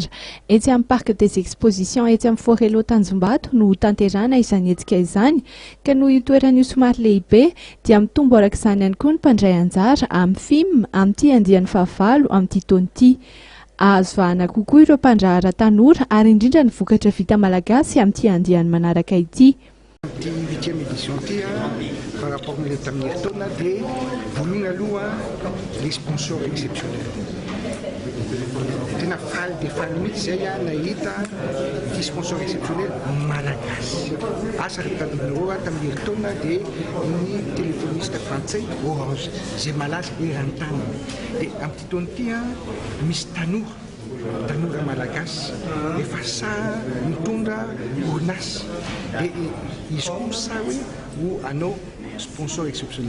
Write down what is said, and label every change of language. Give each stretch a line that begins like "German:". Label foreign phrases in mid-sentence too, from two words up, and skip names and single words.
Malagasy: Etsy amin'ny Parc des Expositions etsy amin'ny Forelo Tanjombato no tanterahana izany hetsika izany, ka no io toerana io somary lehibe dia mitombo arak'izany ihany koa ny mpandray anjara amin'ny FIM amin'ity andiany fahavalo amin'ity taon'ity. Azo vahana kokoa ireo mpandrahara tanora ary indrindra ny vokatra vita malagasy amin'ity andiany manaraka ity. Ty
French: 8e édition
Malagasy: ty
French: par rapport à
Malagasy: tamin'ny taona dia vonoina aloha
French: les sponsors exceptionnels.
Malagasy: Tena faly dia faly mihitsy zay nahita ty
French: sponsor exceptionnel
Malagasy: malagasy. Asa tadinareo tamin'ny taona dia ny
French: téléphoniste français
Malagasy: Orange zay malaza eran-tany. Dia amin'ity taona ty misy tanora malagasy efa saha mitondra orinasy dia izy koa saha hoe ho anao
French: sponsor exceptionnel.